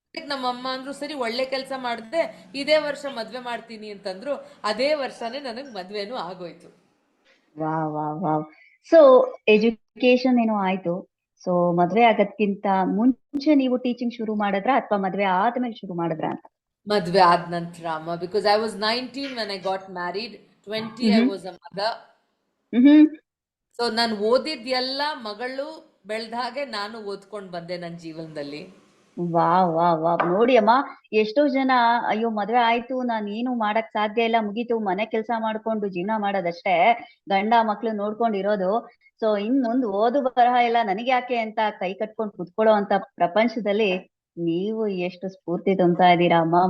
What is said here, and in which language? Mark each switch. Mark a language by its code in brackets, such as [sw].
[kn] ನಮ್ಮಮ್ಮ ಅಂದ್ರು ಸರಿ ಒಳ್ಳೆ ಕೆಲಸ ಮಾಡಿದೆ, ಇದೇ ವರ್ಷ ಮದ್ವೆ ಮಾಡ್ತೀನಿ ಅಂತಂದ್ರು. ಅದೇ ವರ್ಷನೇ ನನಗ್ ಮದ್ವೆನೂ ಆಗೋಯ್ತು. Wow wow wow. So education ಏನೋ ಆಯ್ತು. ಸೊ ಮದ್ವೆ ಆಗೋದ್ಕಿಂತ ಮುಂಚೆ ನೀವು ಟೀಚಿಂಗ್ ಶುರು ಮಾಡಿದ್ರ ಅಥವಾ ಮದ್ವೆ ಆದ್ಮೇಲೆ ಶುರು ಮಾಡಿದ್ರ ಅಂತ? ಮದ್ವೆ ಆದ ನಂತರ ಅಮ್ಮ, [en] Because I was 19 when I got married, 20 I was a mother. [kn] So ನಾನು ಓದಿದ್ದೆಲ್ಲ ಮಗಳು ಬೆಳ್ದ ಹಾಗೆ ನಾನು ಓದ್ಕೊಂಡ್ ಬಂದೆ ನನ್ನ ಜೀವನದಲ್ಲಿ. Wow wow wow. ನೋಡಿ ಅಮ್ಮ, ಎಷ್ಟೋ ಜನ ಅಯ್ಯೋ ಮದ್ವೆ ಆಯ್ತು ನಾನ್ ಏನು ಮಾಡಕ್ ಸಾಧ್ಯ ಇಲ್ಲ, ಮುಗೀತು, ಮನೆ ಕೆಲಸ ಮಾಡ್ಕೊಂಡು ಜೀವನ ಮಾಡೋದಷ್ಟೇ, ಗಂಡ ಮಕ್ಳು ನೋಡ್ಕೊಂಡಿರೋದು, ಸೊ ಇನ್ ಮುಂದ್ ಓದು ಬರಹ ಇಲ್ಲ ನನಗೆ ಯಾಕೆ ಅಂತ ಕೈ ಕಟ್ಕೊಂಡು ಕುತ್ಕೊಳ್ಳೋ ಅಂತ ಪ್ರಪಂಚದಲ್ಲಿ ನೀವು ಎಷ್ಟು ಸ್ಫೂರ್ತಿ ತುಂಬ್ತಾ ಇದ್ದೀರಾ ಅಮ್ಮ.